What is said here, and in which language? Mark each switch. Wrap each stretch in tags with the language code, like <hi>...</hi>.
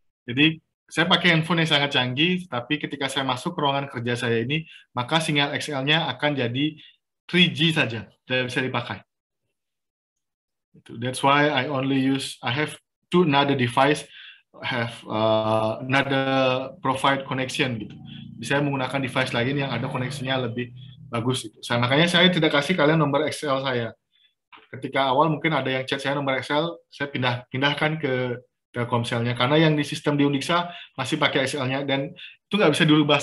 <id>Jadi saya pakai handphone yang sangat canggih, tapi ketika saya masuk ke ruangan kerja saya ini, maka sinyal XL-nya akan jadi 3G saja, tidak bisa dipakai.</id> <en>That's why I have another device, have another provide connection gitu.</en> <id>Saya menggunakan device lain yang ada koneksinya lebih bagus. Gitu. Makanya saya tidak kasih kalian nomor Excel saya. Ketika awal mungkin ada yang chat saya nomor Excel, saya pindahkan ke Telkomselnya. Karena yang di sistem di Undiksha masih pakai Excel-nya, dan itu nggak bisa dirubah.</id>